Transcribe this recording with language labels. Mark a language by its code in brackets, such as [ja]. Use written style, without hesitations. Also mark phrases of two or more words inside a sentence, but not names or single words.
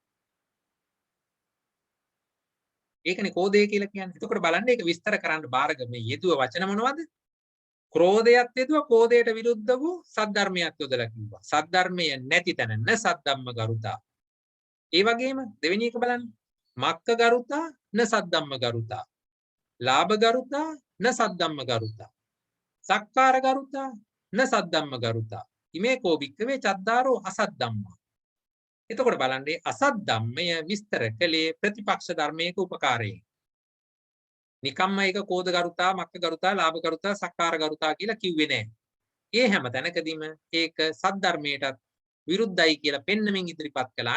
[si] ඒකනේ කෝධය කියලා කියන්නේ. එතකොට බලන්න ඒක විස්තර කරන්න බාරග මේ යෙදුව වචන මොනවද? ක්‍රෝධයත් යෙදුවා, ක්‍රෝධයට විරුද්ධ වූ සද්ධර්මයක් යොදලා කිව්වා. සද්ධර්මය නැති තැන [pi] න සද්ධම්ම ගරුතා. [si] ඒ වගේම දෙවෙනි එක බලන්න. [pi] මක්ක ගරුතා න සද්ධම්ම ගරුතා. ලාභ ගරුතා න සද්ධම්ම ගරුතා. සක්කාර ගරුතා න සද්ධම්ම ගරුතා. ඉමේ කෝ භික්ඛවේ චද්දාරෝ අසත් ධම්මා. [si] එතකොට බලන්න අසත් ධම්මය විස්තර කළේ ප්‍රතිපක්ෂ ධර්මයක උපකාරයෙන්. නිකම්ම ඒක [pi] කෝධ ගරුතා, මක්ක ගරුතා, ලාභ ගරුතා, සක්කාර ගරුතා [si] කියලා කිව්වේ නෑ. ඒ හැම තැනකදීම ඒක සද්ධර්මයටත් විරුද්ධයි කියලා පෙන්නමින් ඉදිරිපත් කළා.